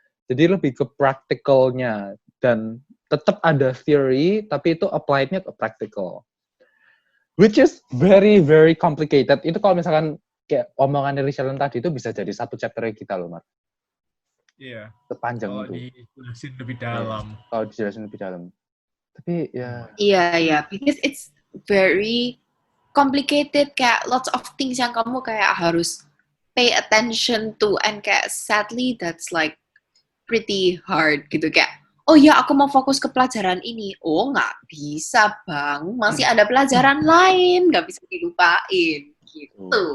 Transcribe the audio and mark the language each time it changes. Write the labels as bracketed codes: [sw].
[id] Jadi lebih ke practicalnya, dan tetap ada theory tapi itu applied-nya ke practical. [en] Which is very very complicated. [id] Itu kalau misalkan kayak omongan dari Sheldon tadi itu bisa jadi satu chapter kita loh, Mar. Iya. Sepanjang itu. Kalau dijelasin lebih dalam. Ya, kalau dijelasin lebih dalam. Tapi ya. Iya, [en] because it's very complicated, [id] kayak [en] lots of things [id] yang kamu kayak harus [en] pay attention to, [id] and kayak [en] sadly that's like pretty hard [id] gitu, kayak oh ya aku mau fokus ke pelajaran ini, oh nggak bisa bang, masih ada pelajaran lain, nggak bisa dilupain gitu.